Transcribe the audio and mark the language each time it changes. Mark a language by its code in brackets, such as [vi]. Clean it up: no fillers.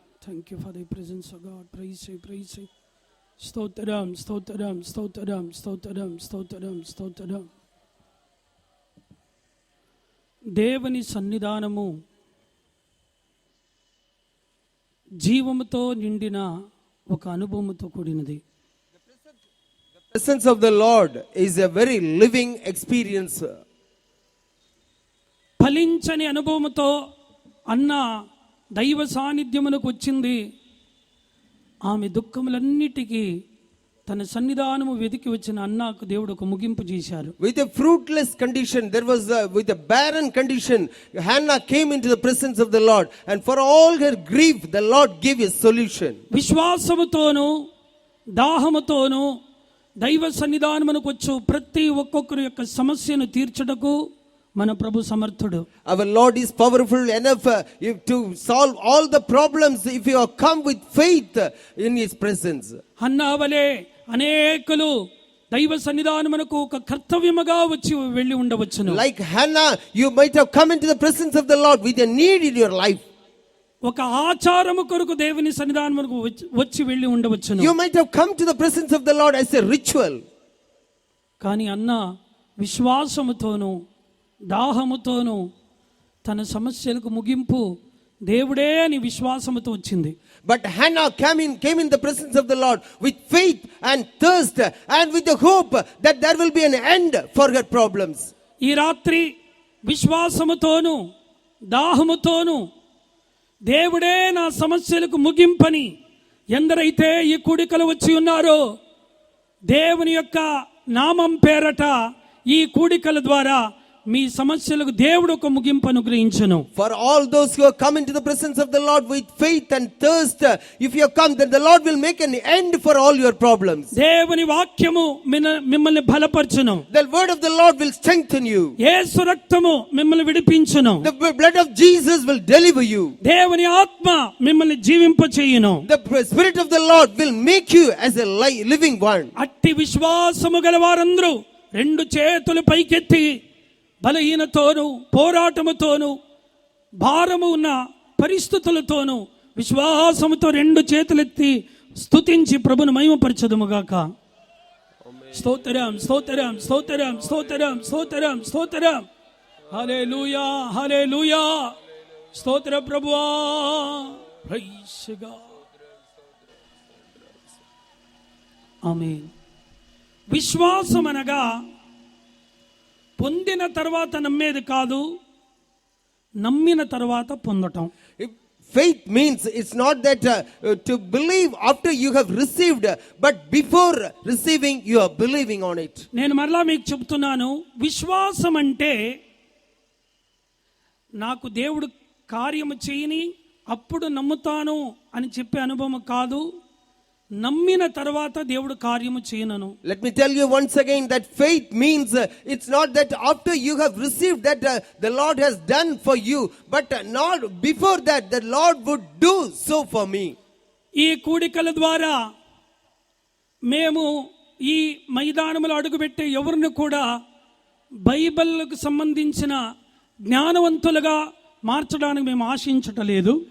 [en] Thank you for the presence of God. Praise [te] స్తోత్రం స్తోత్రం స్తోత్రం స్తోత్రం స్తోత్రం స్తోత్రం. దేవుని సన్నిధానము జీవముతో నిండిన ఒక అనుభవముతో కూడినది. [en] The presence of the Lord is a very living experience. [te] ఫలించని అనుభవముతో అన్న దైవ సాన్నిధ్యమునకు వచ్చింది. ఆమె దుఃఖములన్నిటికీ తన సన్నిధానము వెతికి వచ్చిన అన్నకు దేవుడు ఒక ముగింపు చేశారు. [en] With a fruitless condition, with a barren condition, Hannah came into the presence of the Lord, and for all her grief the Lord gave a solution. [te] విశ్వాసముతోను దాహముతోను దైవ సన్నిధానమునకు వచ్చు ప్రతి ఒక్కొక్కరి యొక్క సమస్యను తీర్చుటకు మన ప్రభు సమర్థుడు. [en] Our Lord is powerful enough to solve all the problems if you come with faith in His presence. [te] Hannah వలె అనేకులు దైవ సన్నిధానమునకు ఒక కర్తవ్యముగా వచ్చి వెళ్ళి ఉండవచ్చును. [en] Like Hannah, you might have come into the presence of the Lord with a need in your life. [te] ఒక ఆచారము కొరకు దేవుని సన్నిధానమునకు వచ్చి వెళ్ళి ఉండవచ్చును. [en] You might have come to the presence of the Lord as a ritual. [te] కానీ అన్న విశ్వాసముతోను దాహముతోను తన సమస్యలకు ముగింపు దేవుడే అని విశ్వాసముతో వచ్చింది. [en] But Hannah came in the presence of the Lord with faith and thirst and with the hope that there will be an end for her problems. [te] ఈ రాత్రి విశ్వాసముతోను దాహముతోను దేవుడే నా సమస్యలకు ముగింపని ఎందరైతే ఈ కూడికలు వచ్చి ఉన్నారో దేవుని యొక్క నామం పేరట ఈ కూడికల ద్వారా మీ సమస్యలకు దేవుడు ఒక ముగింపు అనుగ్రహించును. [en] For all those who have come into the presence of the Lord with faith and thirst, if you have come, then the Lord will make an end for all your problems. [te] దేవుని వాక్యము మిమ్మల్ని బలపరచును. [en] The word of the Lord will strengthen you. [te] యేసు రక్తము మిమ్మల్ని విడిపించును. [en] The blood of Jesus will deliver you. [te] దేవుని ఆత్మ మిమ్మల్ని జీవింపచేయును. [en] The spirit of the Lord will make you as a living one. [te] అట్టి విశ్వాసము గల వారందరూ రెండు చేతులు పైకెత్తి బలహీనతోను పోరాటముతోను భారము ఉన్న పరిస్థితులతోను విశ్వాసముతో రెండు చేతులెత్తి స్తుతించి ప్రభును మహిమపరచదుముగాక. స్తోత్రం స్తోత్రం స్తోత్రం స్తోత్రం స్తోత్రం స్తోత్రం. హల్లెలూయా హల్లెలూయా. స్తోత్ర ప్రభువా. [en] Praise God. [te] ఆమేన్. విశ్వాసం అనగా పొందిన తర్వాత నమ్మేది కాదు, నమ్మిన తర్వాత పొందటం. [en] Faith means it's not that to believe after you have received, but before receiving you are believing on it. [te] నేను మరలా మీకు చెప్తున్నాను, విశ్వాసం అంటే నాకు దేవుడు కార్యము చేయని అప్పుడు నమ్ముతాను అని చెప్పే అనుభవం కాదు, నమ్మిన తర్వాత దేవుడు కార్యము చేయనను. [en] Let me tell you once again that faith means it's not that after you have received that the Lord has done for you, but not before that the Lord would do so for me. [te] ఈ కూడికల ద్వారా మేము ఈ మైదానములో అడుగుపెట్టే ఎవరిని కూడా బైబిల్కు సంబంధించిన జ్ఞానవంతులుగా మార్చడానికి మేము ఆశించటలేదు.